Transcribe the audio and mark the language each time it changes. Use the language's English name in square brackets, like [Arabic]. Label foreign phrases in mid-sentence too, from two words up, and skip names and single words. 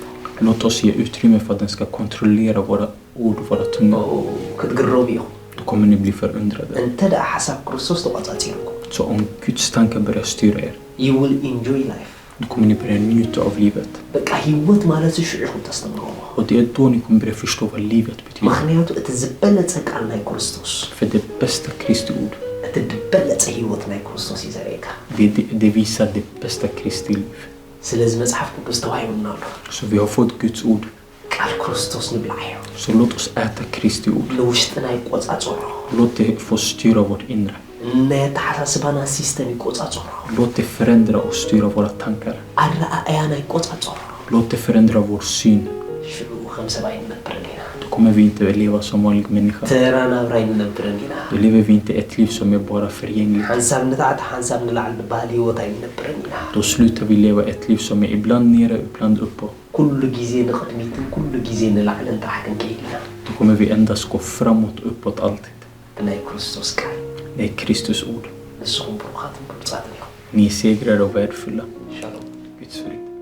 [Swedish] Låt oss ge utrymme för att den ska kontrollera våra ord, våra tungor. [Tigrinya] ክትግረሙ ኢኹም. [Swedish] Då kommer ni bli förundrade. [Tigrinya] እንተዳ ሐሳብ ክርስቶስ ተቆጻጺሩኩም. [Swedish] Så om Guds tankar börjar styra er, [English] you will enjoy life. [Swedish] då kommer ni börja njuta av livet. [Tigrinya] በቃ ህይወት ማለት ሽዑኹም ተስተምሩ. [Swedish] Och det är då ni kommer börja förstå vad livet betyder. [Tigrinya] ምክንያቱ እቲ ዝበለጸ ቃል ናይ ክርስቶስ [Swedish] För det bästa Kristi ord, [Tigrinya] እቲ ዝበለጸ ህይወት ናይ ክርስቶስ ይዘረየካ. [Swedish] det visar det bästa Kristi liv. [Tigrinya] ስለዚህ መጽሐፍ ቅዱስ ተዋሂቡና ኣሎ. [Swedish] Så vi har fått Guds ord. [Tigrinya] ቃል ክርስቶስ ንብላዕዮ. [Swedish] Så låt oss äta Kristi ord. [Tigrinya] ንውሽጥና ይቆጻጾሮ. [Swedish] Låt det få styra vårt inre. [Tigrinya] ነተሐሳስባና ሲስተም ይቆጻጾሮ. [Swedish] Låt det förändra och styra våra tankar. [Tigrinya] ኣረኣእያና ይቆጻጾሮ. [Swedish] Låt det förändra vår syn. [Tigrinya] ሽሉ ከም ሰብኣይ ንነብርን ኢና. [Swedish] Då kommer vi inte att leva som vanlig människa. [Tigrinya] ተራናብራይ ንነብርን ኢና. [Swedish] Då lever vi inte ett liv som är bara förgängligt. [Tigrinya] ሓንሳብ ንታዕቲ ሓንሳብ ንላዕሊ ንባህል ህይወት ኣይንነብርን ኢና. [Swedish] Då slutar vi leva ett liv som är ibland nere, ibland uppe. [Tigrinya] ኩሉ ጊዜ ንቕድሚትን ኩሉ ጊዜ ንላዕልን ታሕትን ከይድ ኢና. [Swedish] Då kommer vi endast gå framåt, uppåt alltid. [Tigrinya] ብናይ ክርስቶስ ቃል [Swedish] Det är Kristus ord. [Tigrinya] ንስኹም ብሩኻትን ብሉፃትን ኢኹም. [Swedish] Ni är segrare och värdefulla. [Tigrinya] ሻሎም. [Swedish] Guds frid.